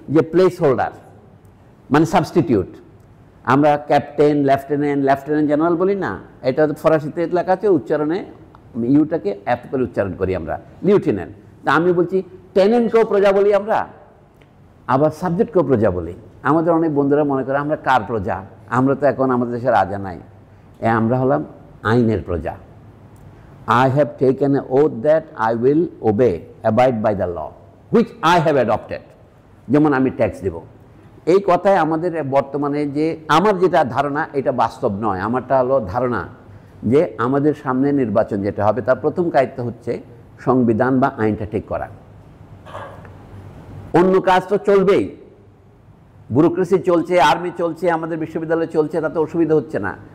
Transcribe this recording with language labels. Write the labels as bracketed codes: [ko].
[bn] যে place holder, মানে substitute. আমরা ক্যাপ্টেন, লেফটেন্যান্ট জেনারেল বলি না, এটা ফরাসিতে লেখা আছে, উচ্চারণে ইউটাকে অ্যাপ করে উচ্চারণ করি আমরা, লিউটেন্যান্ট। তা আমি বলছি টেনেন্টকেও প্রজা বলি আমরা, আবার সাবজেক্টকেও প্রজা বলি। আমাদের অনেক বন্ধুরা মনে করে আমরা কার প্রজা? আমরা তো এখন আমাদের দেশে রাজা নাই, আমরা হলাম আইনের প্রজা। [en] I have taken an oath that I will obey, abide by the law, which I have adopted. [bn] যেমন আমি ট্যাক্স দেব। এই কথায় আমাদের বর্তমানে যে আমার যেটা ধারণা, এটা বাস্তব নয়। আমারটা হলো ধারণা যে আমাদের সামনে নির্বাচন যেটা হবে, তার প্রথম কাজ হচ্ছে সংবিধান বা আইনটা ঠিক করা। অন্য কাজ তো চলবেই, ব্যুরোক্রেসি চলছে, আর্মি চলছে, আমাদের বিশ্ববিদ্যালয় চলছে, তাতে অসুবিধা হচ্ছে না।